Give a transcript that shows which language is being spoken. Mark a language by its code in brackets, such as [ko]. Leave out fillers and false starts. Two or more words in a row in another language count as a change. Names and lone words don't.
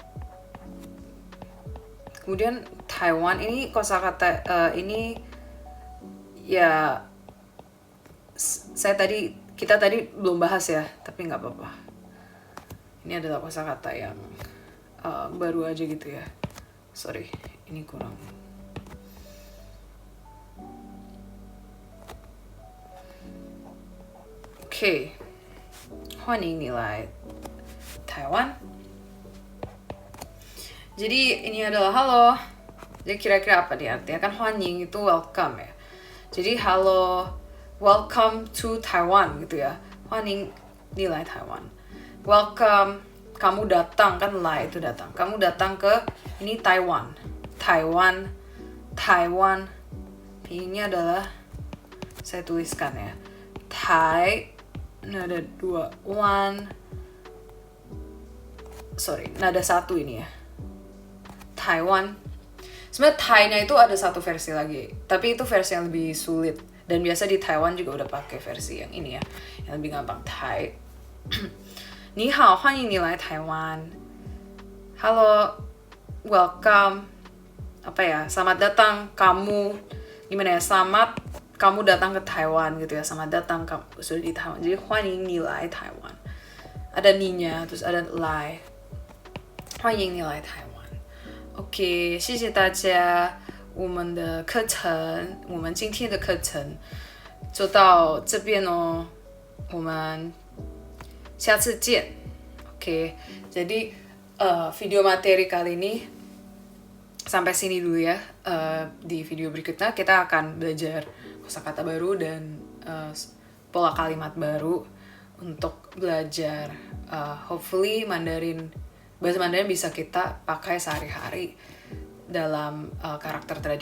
[id] Kemudian Taiwan ini kosakata ini ya kita tadi belum bahas ya, tapi nggak apa-apa. Ini adalah kosakata yang baru aja gitu ya. Sorry, ini kurang. Oke. [zh] 欢迎你来台湾. [id] Jadi ini adalah halo. Jadi kira-kira apa dia artinya? Kan 欢迎 itu welcome ya. Jadi halo, [en] welcome to Taiwan [id] gitu ya. [zh] 欢迎你来台湾. [en] Welcome, [id] kamu datang, kan lai itu datang. Kamu datang ke ini Taiwan. Pinginnya adalah saya tuliskan ya. Nada 2, nada 1 ini ya. Taiwan. Sebenarnya Thai-nya itu ada satu versi lagi, tapi itu versi yang lebih sulit. Dan biasa di Taiwan juga udah pakai versi yang ini ya, yang lebih gampang. [zh] Thai. 你好，欢迎你来台湾. [id] Halo, welcome. Apa ya? Selamat datang kamu. Gimana ya? Selamat kamu datang ke Taiwan gitu ya. Selamat datang kamu sudah di Taiwan. Jadi 欢迎你来台湾. Ada ni-nya, terus ada 来. [zh] 欢迎你来台湾. OK， 谢谢大家。我们的课程，我们今天的课程就到这边哦。我们下次见. [id] Oke, jadi video materi kali ini sampai sini dulu ya. Di video berikutnya kita akan belajar kosakata baru dan pola kalimat baru untuk belajar hopefully bahasa Mandarin bisa kita pakai sehari-hari dalam karakter tradisional.